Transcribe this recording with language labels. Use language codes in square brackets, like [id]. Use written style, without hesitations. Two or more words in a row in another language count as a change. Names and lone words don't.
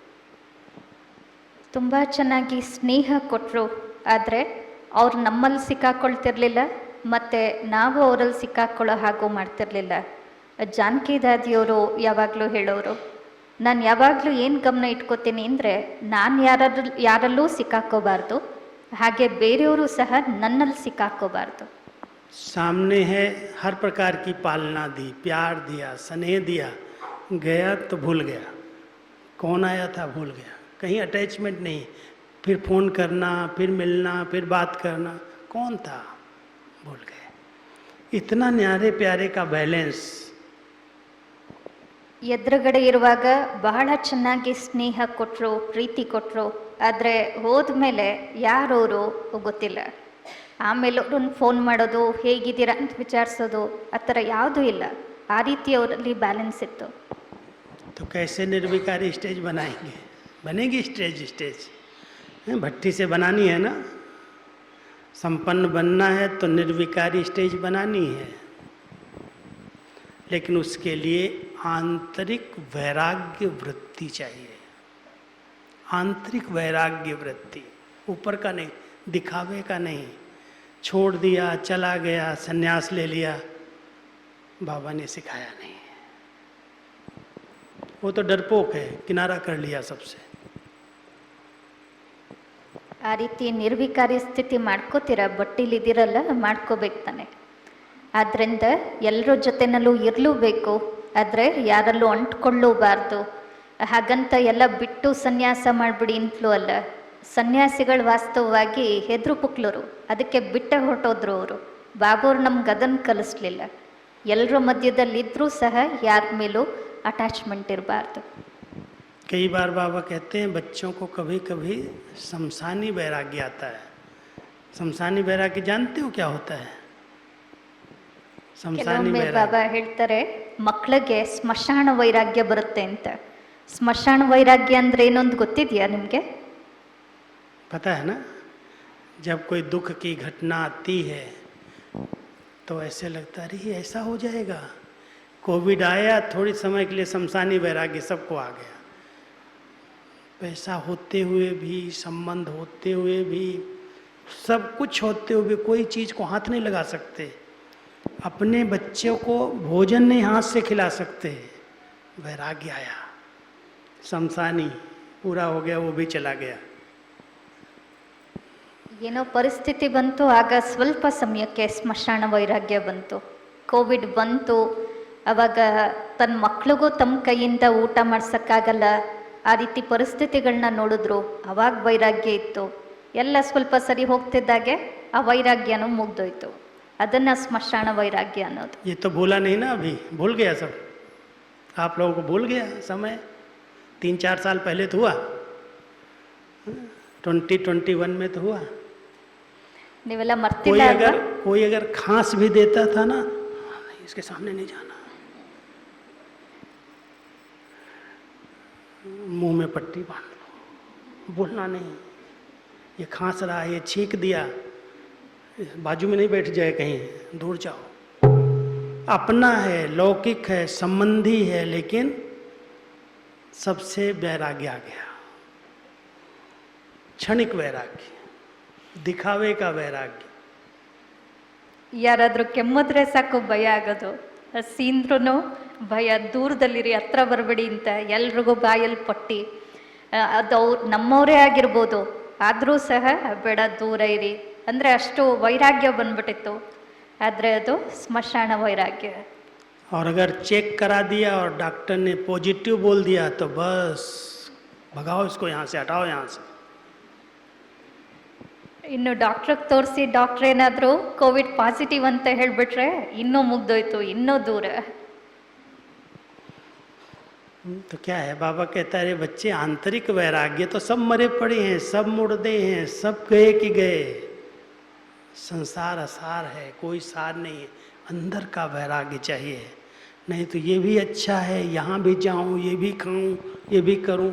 [kn] ತುಂಬ ಚೆನ್ನಾಗಿ ಸ್ನೇಹ ಕೊಟ್ಟರು, ಆದರೆ ಅವ್ರು ನಮ್ಮಲ್ಲಿ ಸಿಕ್ಕಾಕೊಳ್ತಿರ್ಲಿಲ್ಲ ಮತ್ತು ನಾವು ಅವರಲ್ಲಿ ಸಿಕ್ಕಾಕೊಳ್ಳೋ ಹಾಗೂ ಮಾಡ್ತಿರ್ಲಿಲ್ಲ. ಜಾನಕಿ ದಾದಿಯವರು ಯಾವಾಗಲೂ ಹೇಳೋರು, ನಾನು ಯಾವಾಗಲೂ ಏನು ಗಮನ ಇಟ್ಕೋತೀನಿ ಅಂದರೆ ನಾನು ಯಾರಲ್ಲೂ ಸಿಕ್ಕಾಕೋಬಾರ್ದು, ಹಾಗೆ ಬೇರೆಯವರು ಸಹ ನನ್ನಲ್ಲಿ ಸಿಕ್ಕಾಕೋಬಾರ್ದು. [hi] सामने है, हर प्रकार की पालना दी, प्यार दिया, स्नेह दिया, गया तो भूल गया, कौन आया था भूल गया, कहीं अटैचमेंट नहीं. फिर फ़ोन करना, फिर मिलना, फिर बात करना, कौन था भूल गए. इतना न्यारे प्यारे का बैलेंस. [kn] ಎದುರುಗಡೆ ಇರುವಾಗ ಬಹಳ ಚೆನ್ನಾಗಿ ಸ್ನೇಹ ಕೊಟ್ಟರು, ಪ್ರೀತಿ ಕೊಟ್ಟರು, ಆದರೆ ಹೋದ್ಮೇಲೆ ಯಾರವರು ಗೊತ್ತಿಲ್ಲ. ಆಮೇಲೆ ಅವ್ರನ್ನ ಫೋನ್ ಮಾಡೋದು, ಹೇಗಿದ್ದೀರಾ ಅಂತ ವಿಚಾರಿಸೋದು, ಆ ಥರ ಯಾವುದೂ ಇಲ್ಲ. ಆ ರೀತಿ ಅವರಲ್ಲಿ ಬ್ಯಾಲೆನ್ಸ್ ಇತ್ತು. [hi] तो कैसे निर्विकारी स्टेज बनाएंगे? बनेगी स्टेज भट्टी से बनानी है ना. संपन्न बनना है तो निर्विकारी स्टेज बनानी है, लेकिन उसके लिए आंतरिक वैराग्य वृत्ति चाहिए. आंतरिक वैराग्य वृत्ति, ऊपर का नहीं, दिखावे का नहीं. छोड़ दिया, चला गया, संन्यास ले लिया, बाबा ने सिखाया नहीं. वो तो डरपोक है, किनारा कर लिया सबसे. [kn] ಆ ರೀತಿ ನಿರ್ವಿಕಾರಿ ಸ್ಥಿತಿ ಮಾಡ್ಕೋತೀರ, ಬಟ್ಟಿಲಿದ್ದೀರಲ್ಲ, ಮಾಡ್ಕೋಬೇಕು ತಾನೆ. ಆದ್ದರಿಂದ ಎಲ್ಲರ ಜೊತೆನಲ್ಲೂ ಇರಲೂಬೇಕು, ಆದರೆ ಯಾರಲ್ಲೂ ಅಂಟ್ಕೊಳ್ಳೂಬಾರ್ದು. ಹಾಗಂತ ಎಲ್ಲ ಬಿಟ್ಟು ಸನ್ಯಾಸ ಮಾಡಿಬಿಡಿ ಅಂತಲೂ ಅಲ್ಲ. ಸನ್ಯಾಸಿಗಳು ವಾಸ್ತವವಾಗಿ ಹೆದ್ರು ಪುಕ್ಲರು, ಅದಕ್ಕೆ ಬಿಟ್ಟೆ ಹೊರಟೋದ್ರು ಅವರು. ಬಾಬೂರು ನಮ್ಗೆ ಅದನ್ನು ಕಲಿಸ್ಲಿಲ್ಲ. ಎಲ್ಲರ ಮಧ್ಯದಲ್ಲಿದ್ದರೂ ಸಹ ಯಾರ ಮೇಲೂ ಅಟ್ಯಾಚ್ಮೆಂಟ್ ಇರಬಾರ್ದು. [hi] कई बार बाबा कहते हैं बच्चों को कभी कभी शमशानी वैराग्य आता है। शमशानी वैराग्य जानते हो क्या होता है? शमशानी [kn] ಕೆಲವೊಮ್ಮೆ [hi] वैराग्य [kn] ಬಾಬಾ ಹೇಳ್ತಾರೆ ಮಕ್ಕಳಿಗೆ ಸ್ಮಶಾನ ವೈರಾಗ್ಯ ಬರುತ್ತೆ ಅಂತ. ಸ್ಮಶಾನ ವೈರಾಗ್ಯ ಅಂದ್ರೆ ಏನೊಂದು ಗೊತ್ತಿದೆಯಾ ನಿಮಗೆ? [hi] पता है ना, जब कोई दुख की घटना आती है तो ऐसे लगता है अरे ऐसा हो जाएगा। कोविड आया, थोड़ी समय के लिए शमशानी वैराग्य सबको आ गया। पैसा होते हुए भी, संबंध होते हुए भी, सब कुछ होते हुए भी कोई चीज़ को हाथ नहीं लगा सकते। अपने बच्चों को भोजन नहीं हाथ से खिला सकते। वैराग्य आया, शमशानी पूरा हो गया, वो भी चला गया। [kn] ಏನೋ ಪರಿಸ್ಥಿತಿ ಬಂತು, ಆಗ ಸ್ವಲ್ಪ ಸಮಯಕ್ಕೆ ಸ್ಮಶಾನ ವೈರಾಗ್ಯ ಬಂತು. ಕೋವಿಡ್ ಬಂತು, ಅವಾಗ ತನ್ನ ಮಕ್ಳಿಗೂ ತಮ್ಮ ಕೈಯಿಂದ ಊಟ ಮಾಡ್ಸೋಕ್ಕಾಗಲ್ಲ, ಆ ರೀತಿ ಪರಿಸ್ಥಿತಿಗಳನ್ನ ನೋಡಿದ್ರು. ಅವಾಗ ವೈರಾಗ್ಯ ಇತ್ತು. ಎಲ್ಲ ಸ್ವಲ್ಪ ಸರಿ ಹೋಗ್ತಿದ್ದಾಗೆ ಆ ವೈರಾಗ್ಯನೂ ಮುಗ್ದೋಯ್ತು. ಅದನ್ನು ಸ್ಮಶಾನ ವೈರಾಗ್ಯ ಅನ್ನೋದು. [hi] ये तो भूला नहीं ना, अभी भूल गया सब। आप लोगों को भूल गया समय। 3-4 साल पहले तो हुआ, 2021 में तो हुआ। [kn] ನೀವೆಲ್ಲ ಮರ್ತಿಲ್ಲ ಅಲ್ವಾ? [hi] कोई अगर खांस भी देता था ना, नहीं इसके सामने नहीं जाना, मुंह में पट्टी बांध लो, बोलना नहीं। ये खांस रहा है, ये छींक दिया, बाजू में नहीं बैठ जाए, कहीं दूर जाओ। अपना है, लौकिक है, संबंधी है, लेकिन सबसे वैराग्य आ गया। क्षणिक वैराग्य, दिखावे का वैराग्य। [kn] ಯಾರಾದರೂ ಕೆಮ್ಮಿದ್ರೆ ಸಾಕು ಭಯ ಆಗೋದು, ಹಸಿಂದ್ರೂ ಭಯ, ದೂರದಲ್ಲಿರಿ, ಹತ್ರ ಬರಬೇಡಿ ಅಂತ ಎಲ್ರಿಗೂ ಬಾಯಲ್ಲಿ ಪಟ್ಟಿ. ಅದು ನಮ್ಮವರೇ ಆಗಿರ್ಬೋದು, ಆದರೂ ಸಹ ಬೇಡ ದೂರ ಇರಿ ಅಂದರೆ ಅಷ್ಟು ವೈರಾಗ್ಯ ಬಂದ್ಬಿಟ್ಟಿತ್ತು. ಆದರೆ ಅದು ಸ್ಮಶಾನ ವೈರಾಗ್ಯ. [hi] और अगर चेक करा दिया और डॉक्टर ने पॉजिटिव बोल दिया तो बस भगाओ इसको, यहाँ से हटाओ, यहाँ से। [kn] ಇನ್ನು ಡಾಕ್ಟ್ರಿಗೆ ತೋರಿಸಿ ಡಾಕ್ಟ್ರ್ ಏನಾದರೂ ಕೋವಿಡ್ ಪಾಸಿಟಿವ್ ಅಂತ ಹೇಳಿಬಿಟ್ರೆ ಇನ್ನೂ ಮುಗ್ದೋಯ್ತು, ಇನ್ನೂ ದೂರ. [hi] तो क्या है, बाबा कहता है बच्चे आंतरिक वैराग्य तो सब मरे पड़े हैं, सब मुर्दे हैं, सब गए कि गए। संसार असार है, कोई सार नहीं है। अंदर का वैराग्य चाहिए, नहीं तो ये भी अच्छा है, यहाँ भी जाऊँ, ये भी खाऊँ, ये भी करूँ।